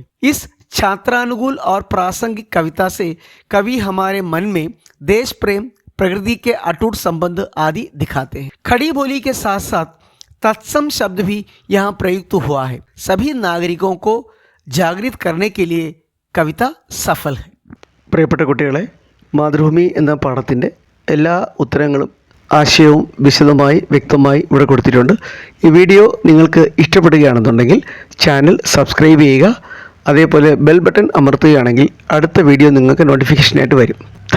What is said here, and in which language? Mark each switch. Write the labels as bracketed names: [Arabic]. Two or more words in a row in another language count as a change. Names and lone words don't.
[Hindi] इस छात्रानुकूल और प्रासंगिक कविता से कवि हमारे मन में देश प्रेम, प्रकृति के अटूट संबंध आदि दिखाते हैं। खड़ी बोली के साथ साथ तत्सम शब्द भी यहाँ प्रयुक्त हुआ है। सभी नागरिकों को जागृत करने के लिए कविता सफल है। [Malayalam] പ്രിയപ്പെട്ട കുട്ടികളെ, മാതൃഭൂമി എന്ന പാഠത്തിൻ്റെ എല്ലാ ഉത്തരങ്ങളും ആശയവും വിശദമായി വ്യക്തമായി ഇവിടെ കൊടുത്തിട്ടുണ്ട്. ഈ വീഡിയോ നിങ്ങൾക്ക് ഇഷ്ടപ്പെടുകയാണെന്നുണ്ടെങ്കിൽ ചാനൽ സബ്സ്ക്രൈബ് ചെയ്യുക. അതേപോലെ [English] bell button [Malayalam] അമർത്തുകയാണെങ്കിൽ അടുത്ത വീഡിയോ നിങ്ങൾക്ക് നോട്ടിഫിക്കേഷനായിട്ട് വരും.